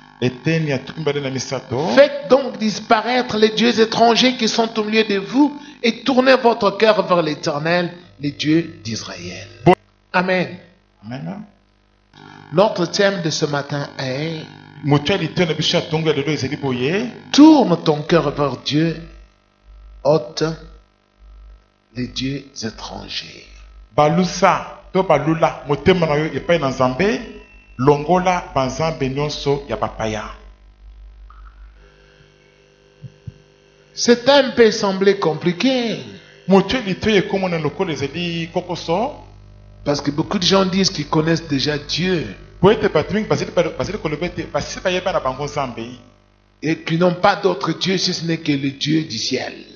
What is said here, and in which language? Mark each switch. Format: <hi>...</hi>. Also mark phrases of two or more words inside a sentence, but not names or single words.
<fr>Faites donc disparaître les dieux étrangers qui sont au milieu de vous et tournez votre cœur vers l'Éternel, le Dieu d'Israël. Amen. Amen. Notre thème de ce matin est tourne ton cœur vers Dieu, ôte les dieux étrangers.</fr> <ln>Balusa to balula motema na yo epai na Nzambe longola banzambe nyonso ya papaya.</ln> <fr>C'est un peu semblé compliqué. Parce que beaucoup de gens disent qu'ils connaissent déjà Dieu et qu'ils n'ont pas d'autre Dieu si ce n'est que le Dieu du ciel.</fr>